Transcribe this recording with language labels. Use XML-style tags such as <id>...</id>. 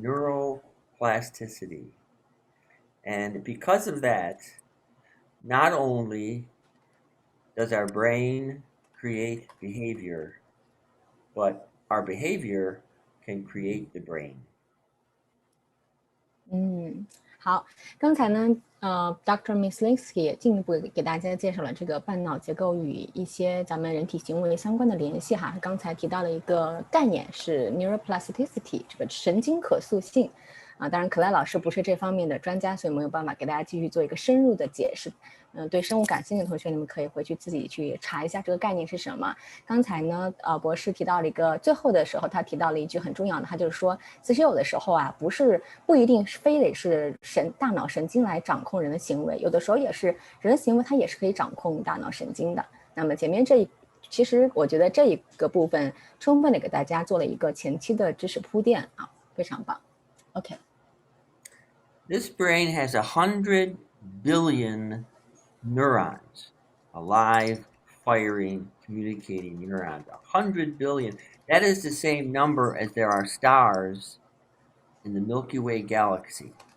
<en>Neuroplasticity. And because of that, not only does our brain create behavior, but our behavior can create the brain.</en> <zh>好，刚才呢，Dr. Myslinski 也进一步给大家介绍了这个半脑结构与一些咱们人体行为相关的联系哈。他刚才提到了一个概念是 neuroplasticity， 这个神经可塑性。当然可赖老师不是这方面的专家，所以没有办法给大家继续做一个深入的解释。对生物感兴趣的同学，你们可以回去自己去查一下这个概念是什么。刚才呢，博士提到了一个，最后的时候他提到了一句很重要的，他就是说，其实有的时候啊，不一定非得是大脑神经来掌控人的行为，有的时候也是人的行为，它也是可以掌控大脑神经的。那么前面其实我觉得这一个部分充分的给大家做了一个前期的知识铺垫啊，非常棒。</zh> <en>OK。 This brain has 100 billion neurons, alive, firing, communicating neurons. 100 billion. That is the same number as there are stars in the Milky Way galaxy.</en>